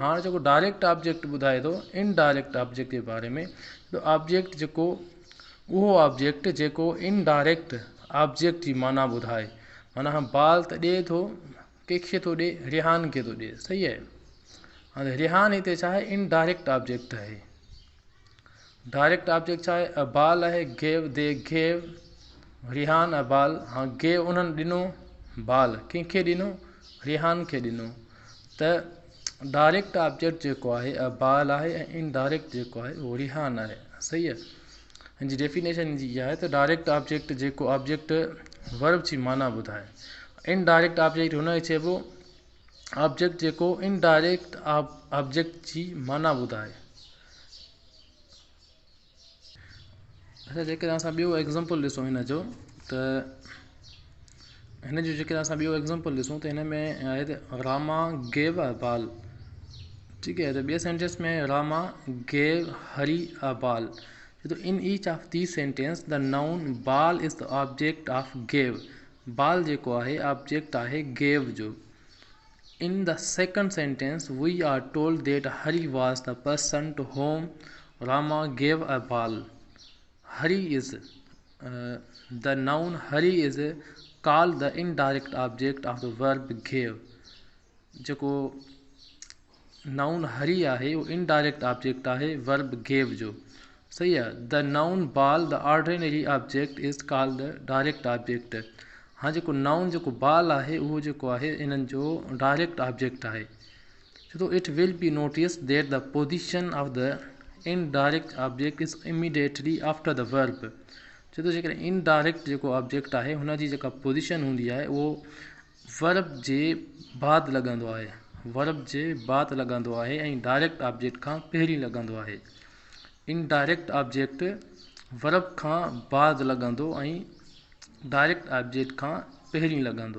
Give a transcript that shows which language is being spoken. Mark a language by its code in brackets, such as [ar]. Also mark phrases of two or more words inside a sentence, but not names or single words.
[sd] हाणे जेको [en] direct object [sd] ॿुधाए थो [en] indirect object [sd] जे बारे में, त ऑब्जेक्ट जेको उहो ऑब्जेक्ट जेको [en] indirect object [sd] जी माना ॿुधाए, माना बाल त ॾिए थो, कंहिंखे थो ॾिए, रिहान खे थो ॾिए। सही आहे। हाणे रिहान हिते छा आहे, [en] indirect object [sd] आहे। [en] direct object [sd] छा आहे, [en] a ball आहे, gave, they gave Rihan a ball। [sd] हाँ, गेव उन्हनि ॾिनो बाल, कंहिंखे ॾिनो, रिहान खे ॾिनो। त [en] direct object [sd] जेको आहे [en] a ball [sd] आहे ऐं इनडायरेक्ट जेको आहे उहो रिहान आहे। सही आहे। हिन जी डेफिनेशन जी इहा आहे त [en] direct object [sd] जेको [en] object verb [sd] जी माना ॿुधाए, [en] indirect object [sd] हुनखे चइबो ऑब्जेक्ट जेको [en] indirect object [sd] जी माना ॿुधाए। अच्छा, जेकॾहिं असां ॿियो एग्ज़ाम्पल ॾिसूं हिन जो, त हिन जो जेकॾहिं असां ॿियो एग्ज़ाम्पल ॾिसूं त हिन में आहे त [en] Rama gave a ball. [sd] ठीकु आहे। त ॿिए सेंटेंस में [en] Rama gave Hari a ball. So in each of the sentence the noun ball is the object of gave. [sd] बाल जेको आहे ऑब्जेक्ट आहे गेव जो। [en] In the second sentence, we are told that Hari was the person to whom Rama gave a ball. Hari is the noun Hari is called the indirect object of the verb gave. [sd] जेको नाउन हरी आहे वो [en] indirect object [sd] आहे [en] verb gave [sd] जो। सही आहे। [en] The noun ball the ordinary object is called the direct object. [sd] हाँ, जेको नाउन जेको बाल आहे उहो जेको आहे इन्हनि जो [en] direct object [sd] आहे। [en] So it will be noticed that the position of the indirect object is immediately after the verb. [sd] छो तो जेकॾहिं इनडायरेक्ट जेको ऑब्जेक्ट आहे हुन जी जेका पोजिशन हूंदी आहे उहो वर्ब जे बाद लॻंदो आहे, वर्ब जे बाद लॻंदो आहे ऐं [en] direct object [sd] खां पहिरीं लॻंदो आहे। [en] indirect object [sd] वर्ब खां बाद लॻंदो ऐं [en] direct object [sd] खां पहिरीं लॻंदो।